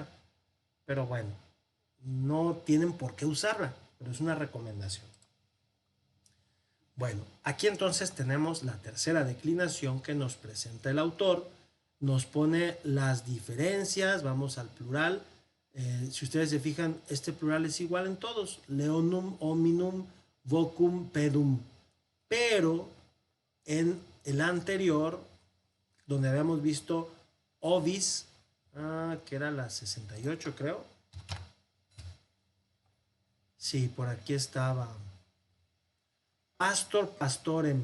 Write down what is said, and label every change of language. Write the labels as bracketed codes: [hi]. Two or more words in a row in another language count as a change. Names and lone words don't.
[es] Pero bueno, no tienen por qué usarla, pero es una recomendación. Bueno, aquí entonces tenemos la tercera declinación que nos presenta el autor. Nos pone las diferencias, vamos al plural. Si ustedes se fijan, este plural es igual en todos. [la] Leonum, hominum, vocum, pedum. [es] Pero en el anterior, donde habíamos visto ovis, que era la 68 creo. Sí, por aquí estaba. [la] Pastor, pastorem.